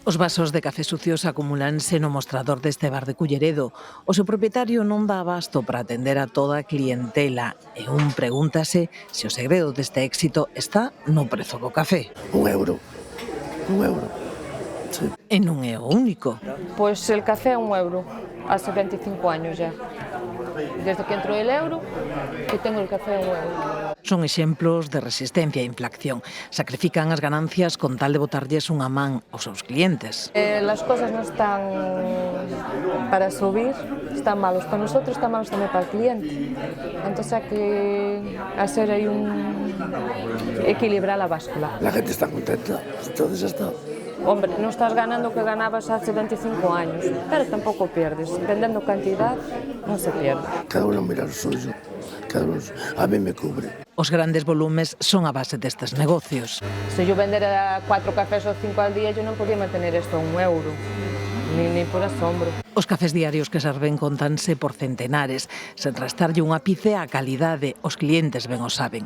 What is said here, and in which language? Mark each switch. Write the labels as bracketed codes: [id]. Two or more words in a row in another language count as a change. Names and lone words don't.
[gl] Os vasos de café sucios acumulanse no mostrador deste bar de Culleredo. O seu propietario non dá abasto para atender a toda a clientela e un pregúntase se o segredo deste éxito está no prezo do café. €1. €1. Sí. E non é o único. [es] Pois el café é €1, hace 25 años ya. Desde que entrou el euro, que tengo el café €1. [gl] Son exemplos de resistencia e inflación. Sacrifican as ganancias con tal de botarlles unha man aos seus clientes. [es] Las cosas no están para subir, están malos para nosotros, están malos también para el cliente. Entonces hay que hacer ahí equilibrar la báscula. La gente está contenta, entonces está. Hombre, no estás ganando lo que ganabas hace 25 años, pero tampoco pierdes. Vendiendo cantidad, no se pierde. Cada uno mira lo suyo, cada uno, a mí me cubre. [gl] Os grandes volumes son a base destes negocios. [es] Se yo vendera 4 cafés ou 5 al día, yo non podía mantener isto a €1, ni por asombro. [gl] Os cafés diarios que serven contanse por centenares. Sen restarlle un ápice á calidade, os clientes ben o saben.